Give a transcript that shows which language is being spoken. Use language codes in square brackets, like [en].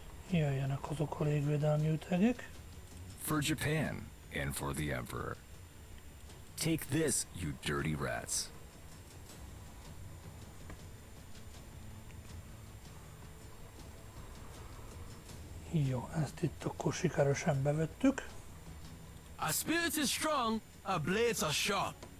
[hu] Jöjjenek azok a légvédelmi ütegek. [en] For Japan and for the Emperor. Take this, you dirty rats. [hu] Jó, ezt itt akkor sikeresen bevettük. [en] Our spirit is strong, our blades are sharp.